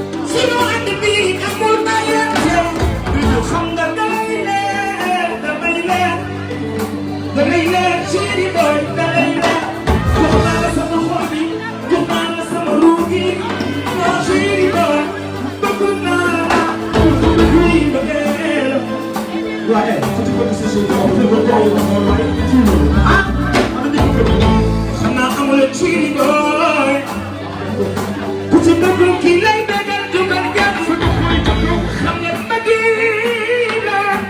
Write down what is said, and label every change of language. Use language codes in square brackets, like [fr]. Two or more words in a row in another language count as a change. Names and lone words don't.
[wo] Sunu ànd bi amul bàyyante. Xam nga damay leer, damay leer. Damay leer, chéri boy, damay leer. Wax naa la sama xol bi. Jox naa la sama ruugi, ma chérie boy, bëgg naa la. Ruugi mbëggeel. Waa, eh, su ci bëgg si suuf, [fr] on peut pas y aller, on va y aller. [wo] Ah, am na ñu ko bëgg. Xam naa amul chérie boy. Ku ci bëgg kii lay bégal, jógal gàtt. Xam nga mbëggeel la.